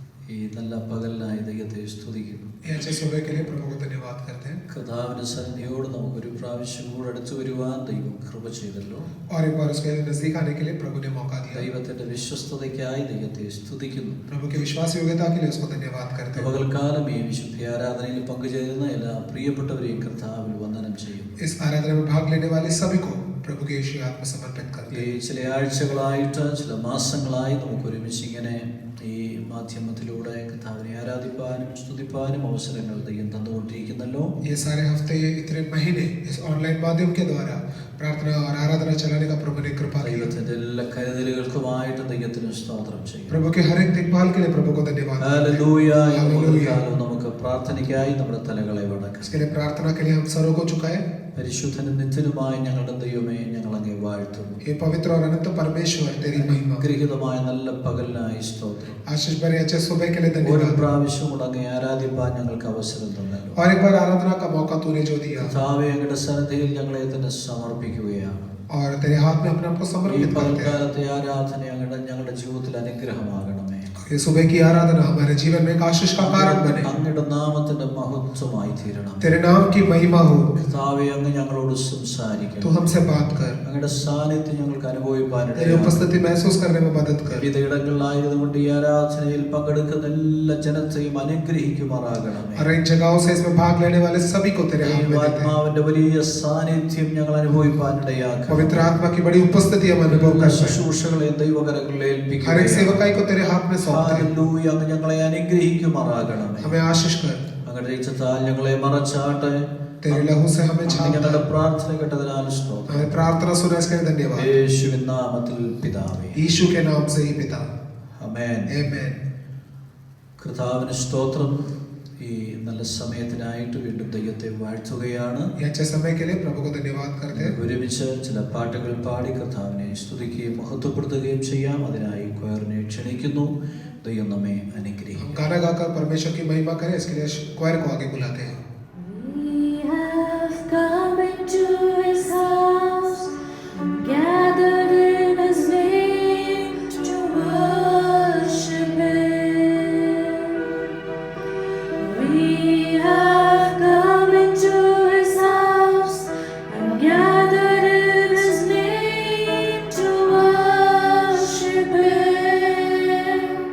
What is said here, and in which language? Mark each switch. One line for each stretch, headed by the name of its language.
Malayalam: ഈ നല്ല പകലിനായി ദൈവത്തെ സ്തുതിക്കുന്നു.
Hindi: ये अच्छे सुबह के लिए प्रभु को धन्यवाद करते हैं।
Malayalam: കർത്താവിന്റെ സന്നിധിയോട് നമുക്കൊരു പ്രാവശ്യം കൂടെ അടുത്തു വരുവാൻ ദൈവം കൃപ ചെയ്തല്ലോ.
Hindi: और एक बार उसके नजदीक आने के लिए प्रभु ने मौका दिया।
Malayalam: ദൈവത്തിന്റെ വിശ്വസ്തതയ്ക്കായി ദൈവത്തെ സ്തുതിക്കുന്നു.
Hindi: प्रभु की विश्वास योग्यता के लिए उसको धन्यवाद करते हैं।
Malayalam: പകൽക്കാലം ഈ വിശുദ്ധ ആരാധനയിൽ പങ്കുചേരുന്ന എല്ലാ പ്രിയപ്പെട്ടവരെയും കർത്താവിൽ വന്ദനം ചെയ്യുന്നു.
Hindi: इस आराधना में भाग लेने वाले सभी को प्रभु के यीशु आत्मा समर्पित करते
Malayalam: ഈ
Hindi: हैं।
Malayalam: ചില ആഴ്ചകളായിട്ട് ചില മാസങ്ങളായി നമുക്ക് ഒരുമിച്ച് ഇങ്ങനെ ഈ മാധ്യമത്തിലൂടെ കർത്താവിനെ ആരാധിപ്പാനും സ്തുതിപ്പാനും അവസരങ്ങൾ ദൈവം തന്നുകൊണ്ടിരിക്കുന്നല്ലോ.
Hindi: ये सारे हफ्ते इतने महीने इस ऑनलाइन माध्यम के द्वारा प्रार्थना और आराधना चलाने का प्रभु ने कृपा की।
Malayalam: ദൈവത്തിന്റെ എല്ലാ കരുതലുകൾക്കുമായിട്ട് ദൈവത്തിന് സ്തോത്രം ചെയ്യുന്നു.
Hindi: प्रभु के हर एक देखभाल के लिए प्रभु को धन्यवाद।
Malayalam: ഹല്ലേലൂയ.
Hindi: हालेलुया।
Malayalam: നമുക്ക് പ്രാർത്ഥനയ്ക്കായി നമ്മുടെ തലകളെ വണക്കാം.
Hindi: इसके लिए प्रार्थना के लिए हम सरों को झुकाएं।
Malayalam: പരിശുദ്ധനും നിത്യനുമായ ഞങ്ങളുടെ ദൈവമേ, ഞങ്ങൾ അങ്ങേ വാഴ്ത്തുന്നു.
Hindi: हे पवित्र और अनंत परमेश्वर तेरी महिमा।
Malayalam: അനുഗ്രഹീതമായ നല്ല പകലിനായി സ്തോത്രം.
Hindi: आशीष भरे अच्छे सुबह के लिए
Malayalam: ഒരു
Hindi: धन्यवाद।
Malayalam: പ്രാവശ്യം കൂടെ അങ്ങേ ആരാധിപ്പാൻ ഞങ്ങൾക്ക് അവസരം തന്നല്ലോ.
Hindi: और एक बार आराधना का मौका तूने जो दिया
Malayalam: കർത്താവേ, അങ്ങയുടെ സന്നിധിയിൽ ഞങ്ങളെ തന്നെ സമർപ്പിക്കുകയാണ്.
Hindi: और तेरे हाथ में अपने आप को
Malayalam: ഈ
Hindi: समर्पित करते हैं।
Malayalam: പകൽക്കാലത്തെ ആരാധന ഞങ്ങളുടെ ജീവിതത്തിൽ അനുഗ്രഹമാകണമേ.
Hindi: ये सुबह की आराधना हमारे जीवन में एक आशीष का कारण बने।
Malayalam: അങ്ങയുടെ നാമത്തിന്റെ മഹത്വമായി തീരണം.
Hindi: तेरे नाम की महिमा हो।
Malayalam: കർത്താവേ, അങ്ങ് ഞങ്ങളോട്
Hindi: तू
Malayalam: സംസാരിക്കണം.
Hindi: हमसे बात कर।
Malayalam: അങ്ങയുടെ സാന്നിധ്യം ഞങ്ങൾക്ക് അനുഭവിപ്പാനിടയാകണം.
Hindi: तेरी उपस्थिति महसूस करने में मदद कर।
Malayalam: വിവിധ ഇടങ്ങളിലായതുകൊണ്ട് ഈ ആരാധനയിൽ പങ്കെടുക്കുന്ന എല്ലാ ജനത്തെയും അനുഗ്രഹിക്കുമാറാകണമേ.
Hindi: और इन जगहों से इसमें भाग लेने वाले सभी को तेरे हाथ में देते हैं।
Malayalam: ആത്മാവിന്റെ വലിയ സാന്നിധ്യം ഞങ്ങൾ അനുഭവിപ്പാനിടയാക്കണം.
Hindi: पवित्र आत्मा की बड़ी उपस्थिति हम अनुभव कर सकें।
Malayalam: ശുശ്രൂഷകളെ ദൈവകരങ്ങളിൽ
Hindi: हर एक
Malayalam: ഏൽപ്പിക്കുകയാണ്.
Hindi: सेवकाई को तेरे हाथ में सौंपते हैं।
Malayalam: ഹല്ലേലൂയ. അങ്ങ് ഞങ്ങളെ അനുഗ്രഹിക്കുമാറാകണമേ.
Hindi: हमें आशीष कर।
Malayalam: അങ്ങയുടെ രക്തത്താൽ ഞങ്ങളെ മറച്ചാട്ടെ.
Hindi: तेरे लहू से हमें
Malayalam: അങ്ങ്
Hindi: छाप।
Malayalam: ഞങ്ങളുടെ പ്രാർത്ഥന കേട്ടതിനാൽ സ്തോത്രം.
Hindi: हमें प्रार्थना सुनने के लिए धन्यवाद।
Malayalam: യേശുവിൻ നാമത്തിൽ പിതാവേ,
Hindi: यीशु के नाम से ही पिता।
Malayalam: ആമേൻ.
Hindi: आमीन।
Malayalam: കർത്താവിന് സ്തോത്രം. ഈ നല്ല സമയത്തിനായിട്ട് വീണ്ടും ദൈവത്തെ വാഴ്ത്തുകയാണ്.
Hindi: ये अच्छे समय के लिए प्रभु को धन्यवाद करते हैं।
Malayalam: ഒരുമിച്ച് ചില പാട്ടുകൾ പാടി കർത്താവിനെ സ്തുതിക്കുകയും മഹത്വപ്പെടുത്തുകയും ചെയ്യാം. അതിനായി കൊയറിനെ ക്ഷണിക്കുന്നു. ദൈവം നമ്മെ അനുഗ്രഹിക്കും.
Hindi: गाना गाकर परमेश्वर की महिमा करें, इसके लिए क्वायर को आगे बुलाते हैं।
English: We have come into His house and gathered in His name to worship Him. We have come into His house and gathered in His name to worship Him.